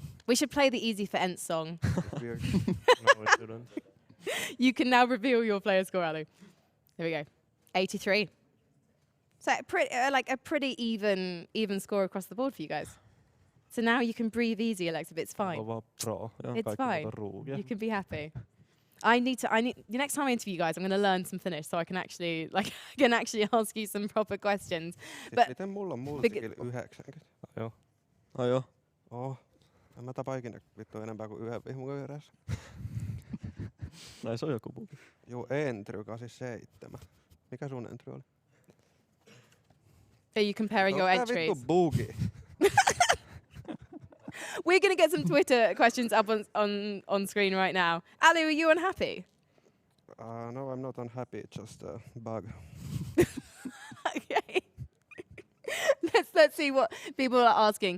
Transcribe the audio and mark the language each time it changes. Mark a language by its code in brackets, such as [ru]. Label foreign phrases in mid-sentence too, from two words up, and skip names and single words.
[en] We should play the Easy for ENCE song. Weird. No, I shouldn't. You can now reveal your player score, Alu. Here we go. 83. So a pretty even score across the board for you guys. So now you can breathe easy, Alexa. It's fine. [fi] Mulla on vaan pro. Ja [en] It's [fi] kaikki [en] fine. [fi] muut on ruugia. [en] You can be happy. I need the next time I interview you guys, I'm going to learn some Finnish so I can actually ask you some proper questions. But- [fi] Siis miten mulla on multikill 90? Ai joo. En mä tapa ikinä vittu enempää kuin yhden vihmun yhdessä. Näin se on joku bug. Juu, Entry 87. Mikä sun Entry oli? [en] Are you comparing your [fi] Tää [en] entries? [fi] vittu bugi. [en] We're going to get some Twitter questions up on screen right now. Alu, are you unhappy? No, I'm not unhappy, just a bug. Okay. Let's see what people are asking.